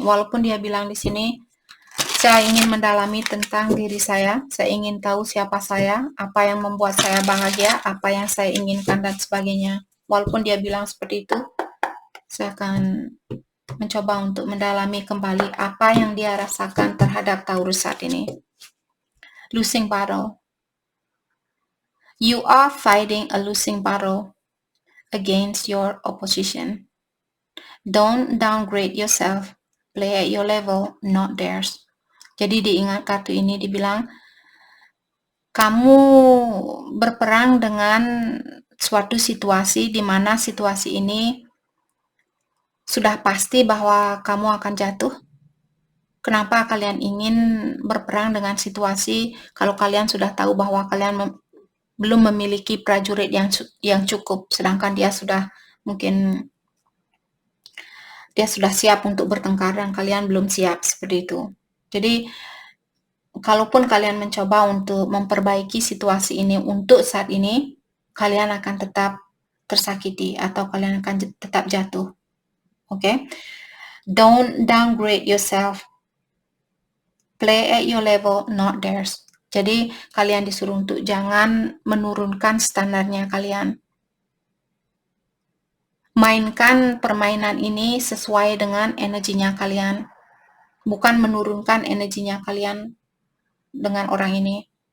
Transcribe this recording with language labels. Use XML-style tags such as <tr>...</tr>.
<id>Walaupun dia bilang di sini, saya ingin mendalami tentang diri saya ingin tahu siapa saya, apa yang membuat saya bahagia, apa yang saya inginkan dan sebagainya. Walaupun dia bilang seperti itu, saya akan mencoba untuk mendalami kembali apa yang dia rasakan terhadap Taurus saat ini.</id> <en>Losing battle. You are fighting a losing battle against your opposition. Don't downgrade yourself. Play at your level, not theirs.</en> <id>Jadi diingat kartu ini dibilang, kamu berperang dengan suatu situasi di mana situasi ini sudah pasti bahwa kamu akan jatuh. Kenapa kalian ingin berperang dengan situasi kalau kalian sudah tahu bahwa kalian belum memiliki prajurit yang cukup, sedangkan dia sudah mungkin dia sudah siap untuk bertengkar dan kalian belum siap, seperti itu. Jadi kalaupun kalian mencoba untuk memperbaiki situasi ini untuk saat ini, kalian akan tetap tersakiti atau kalian akan tetap jatuh.</id> <en>Okay? Don't downgrade yourself. Play at your level, not theirs.</en> <id>Jadi kalian disuruh untuk jangan menurunkan standarnya kalian. Mainkan permainan ini sesuai dengan energinya kalian. Bukan menurunkan energinya kalian dengan orang ini.</id>